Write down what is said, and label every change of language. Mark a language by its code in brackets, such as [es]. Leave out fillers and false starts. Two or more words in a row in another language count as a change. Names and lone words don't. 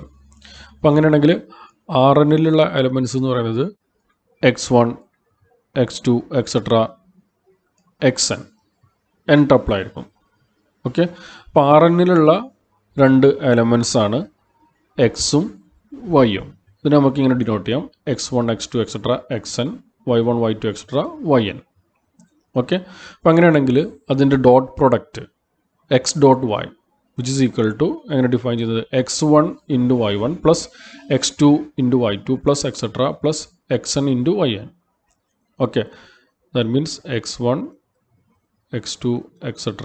[ml] അപ്പം അങ്ങനെയാണെങ്കിൽ Rnലുള്ള എലമെൻറ്റ്സ് എന്ന് പറയുന്നത് x1, x2, etc. xn n ടപ്പിളായിരിക്കും. ഓക്കെ, അപ്പോൾ Rnലുള്ള രണ്ട് എലമെൻറ്റ്സ് ആണ് എക്സും വൈയും. ഇതിനെ നമുക്ക് ഇങ്ങനെ ഡിനോട്ട് ചെയ്യാം x1, x2, etc. xn, y1, y2, etc. yn. ഓക്കെ, അപ്പോൾ അങ്ങനെയാണെങ്കിൽ അതിൻ്റെ [en] dot product x dot y which is equal to [ml] എങ്ങനെ ഡിഫൈൻ ചെയ്തത്? [en] x1 into y1 plus x2 into y2 plus etcetera plus xn into yn. okay, that means x1, x2, etc.